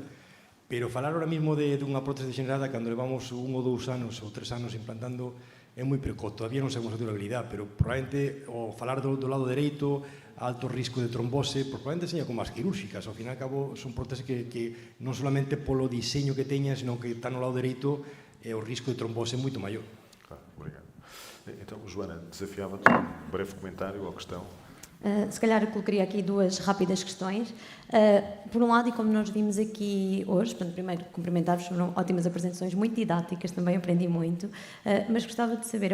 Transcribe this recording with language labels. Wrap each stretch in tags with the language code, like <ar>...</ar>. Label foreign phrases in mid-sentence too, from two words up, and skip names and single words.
<gl>Pero falar</gl> <es>ahora mismo</es> <gl>dunha prótese degenerada cando levamos 1 ou 2 anos ou 3 anos implantando é moi precoz, todavía non sabemos a durabilidade, pero probablemente ao falar do lado dereito, alto risco de trombose, probablemente seña como as quirúrxicas, ao fin e ao cabo son próteses que non solamente polo diseño que teñan, senón que está no lado dereito, o risco de trombose é moito maior. Claro, obrigado.</gl> <pt>Então, Joana, desafiava-te um breve comentário ou questão. Se calhar eu colocaria aqui duas rápidas questões. Por um lado, e como nós vimos aqui hoje, primeiro cumprimentar-vos, foram ótimas apresentações, muito didáticas, também aprendi muito, mas gostava de saber a</pt>